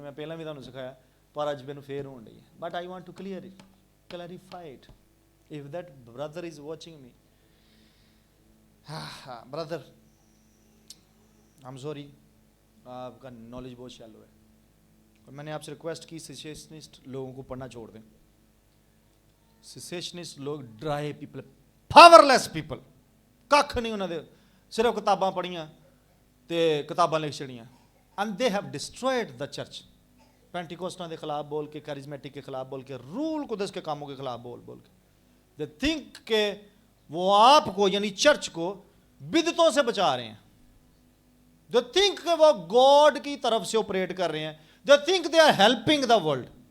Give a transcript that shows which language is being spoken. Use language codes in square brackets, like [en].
[ur] میں پہلے بھی تمہیں سکھایا [pa] پر اج مینوں پھر ہون رہی ہے. [en] But I want to clarify it if that brother is watching me. brother, I'm sorry, [ur] آپ کا نالج بہت شیلو ہے. اور میں نے آپ سے ریکویسٹ کی سیسیشنسٹ لوگوں کو پڑھنا چھوڑ دیں. [pa] سیسیشنسٹ لوگ [en] dry people, powerless people, [pa] کھ نہیں انہوں نے, صرف کتاباں پڑھیاں تے کتاباں لکھ چھڑیاں. [en] And they have destroyed the church. [ur] پینٹیکوسٹاں کے خلاف بول کے, کیرزمیٹک کے خلاف بول کے, رول قدس کے کاموں کے خلاف بول کے. [en] they think [ur] کہ وہ آپ کو یعنی چرچ کو بدعتوں سے بچا رہے ہیں. [en] they think [ur] کہ وہ گاڈ کی طرف سے آپریٹ کر رہے ہیں. [en] They think they are helping the world.